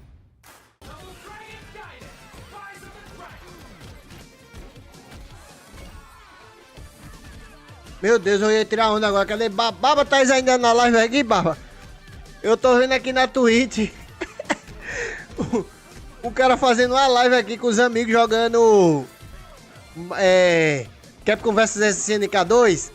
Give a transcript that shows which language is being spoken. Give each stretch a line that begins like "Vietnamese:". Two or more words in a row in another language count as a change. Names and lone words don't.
Portuguese: Meu Deus, eu ia tirar onda agora. Cadê Baba? Baba, tá ainda na live aqui, Baba? Eu tô vendo aqui na Twitch. o cara fazendo uma live aqui com os amigos jogando. Capcom vs SNK 2.